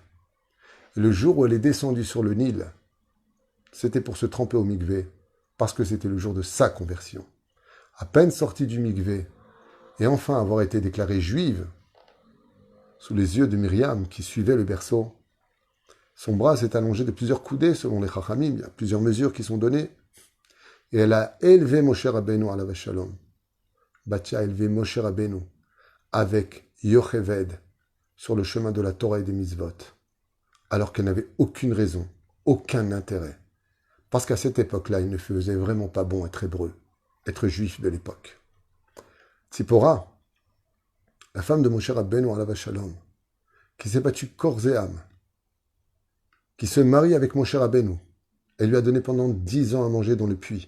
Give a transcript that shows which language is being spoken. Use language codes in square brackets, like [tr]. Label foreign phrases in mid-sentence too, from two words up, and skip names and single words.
[fr] Et le jour où elle est descendue sur le Nil, c'était pour se tremper au mikvé, parce que c'était le jour de sa conversion. À peine sortie du mikvé, et enfin avoir été déclarée juive, sous les yeux de Myriam qui suivait le berceau, son bras s'est allongé de plusieurs coudées selon les Chachamim, il y a plusieurs mesures qui sont données, et elle a élevé Moshe Rabbeinu [he] עליו שלום. [fr] Bathia a élevé Moshe Rabbeinu avec Yocheved sur le chemin de la Torah et des mitzvot, alors qu'elle n'avait aucune raison, aucun intérêt. Parce qu'à cette époque-là, il ne faisait vraiment pas bon être hébreu, être juif de l'époque. Tzipora, la femme de Moshe Rabbeinu [he] עליו שלום, [fr] qui s'est battue corps et âme, qui se marie avec Moshe Rabbeinu, elle lui a donné pendant 10 ans à manger dans le puits.